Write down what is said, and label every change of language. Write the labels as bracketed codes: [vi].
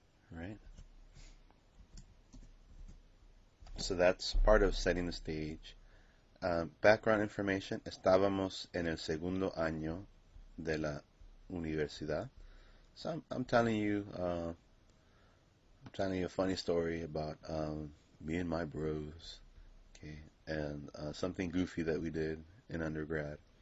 [en] Right? So that's part of setting the stage. Background information. [es] Estábamos en el segundo año de la universidad. [en] So I'm telling you a funny story about me and my bros. Okay, and something goofy that we did in undergrad.